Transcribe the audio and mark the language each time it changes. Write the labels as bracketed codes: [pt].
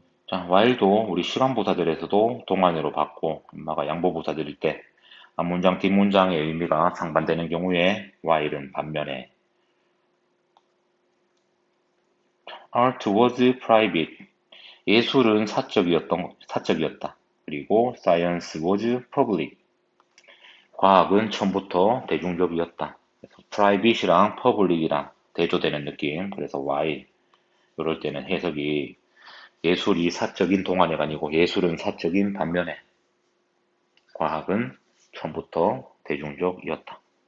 [ko] 자, while도 우리 시간부사절에서도 동안으로 받고 엄마가 양보부사절일 때 앞문장 뒷문장의 의미가 상반되는 경우에 while은 반면에 [en] art was private. [ko] 예술은 사적이었다. 그리고 [en] science was public. [ko] 과학은 처음부터 대중적이었다. 그래서 private이랑 public이랑 대조되는 느낌. 그래서 while 이럴 때는 해석이 예술이 사적인 동안에가 아니고 예술은 사적인 반면에 과학은 처음부터 대중적이었다.